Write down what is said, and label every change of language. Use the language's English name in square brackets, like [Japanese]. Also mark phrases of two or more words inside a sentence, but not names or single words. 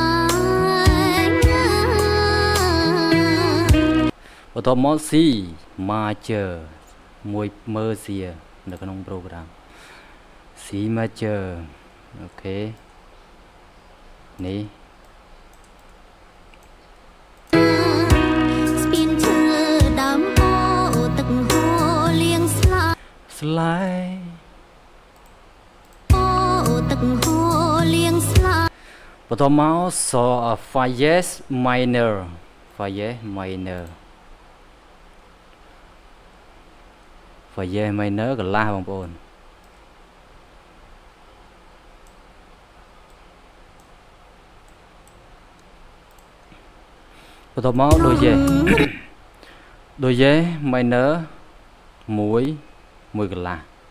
[Khmer] បន្តមក [English] C major [Khmer] មួយមើល C នៅក្នុង program [English] C major [Khmer] អូខេនេះ ស្ពានឈើដើមពោទឹកហូរលៀងស្លា ស្លាយ ពោទឹកហូរលៀងស្លា បន្តមក [English] so Fajes minor Fajes minor [Khmer] Fajes minor កន្លះបងប្អូនបន្តមកដូចយេដូចយេ minor 1 1កន្លះ